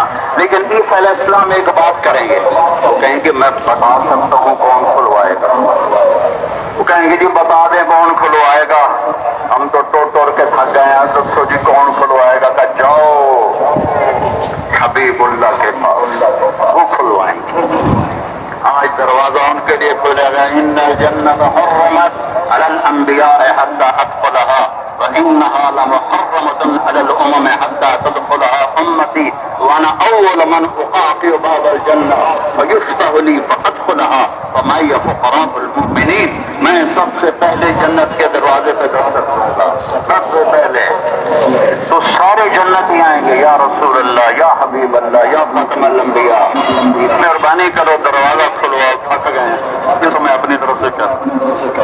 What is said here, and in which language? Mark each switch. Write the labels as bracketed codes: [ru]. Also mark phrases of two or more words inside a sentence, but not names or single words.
[ur] لیکن عیسیٰ [ar] علیہ السلام [ur] ایک بات کریں گے، وہ کہیں گے میں بتا سکتا ہوں کون کھلوائے گا، وہ کہیں گے جی بتا دیں کون کھلوائے گا، ہم تو ٹوڑ کے تھک گئے ہیں، تو جی کون کھلوائے گا، کہ جاؤ حبیب اللہ کے پاس، وہ کھلوائیں گے۔ آج دروازہ ان کے لیے کھلے گا، [ar] ان الجنت حرمت علی الانبیاء حتی ادخلها وانها لمحرمة علی الامم حتی تدخلها امتی وانا اول من اقاطع باب الجنہ فیفتح لی فادخلها ومعی فقراء المؤمنین، [ur] میں سب سے پہلے جنت کے دروازے پہ دستک دوں گا، سب سے پہلے۔ تو سارے جنتی آئیں گے، [ar] یا رسول اللہ، یا حبیب اللہ، یا خاتم الانبیاء، [ur] مہربانی کرو دروازہ کھلواؤ، تھک گئے ہیں، یہ تو میں اپنی طرف سے کر۔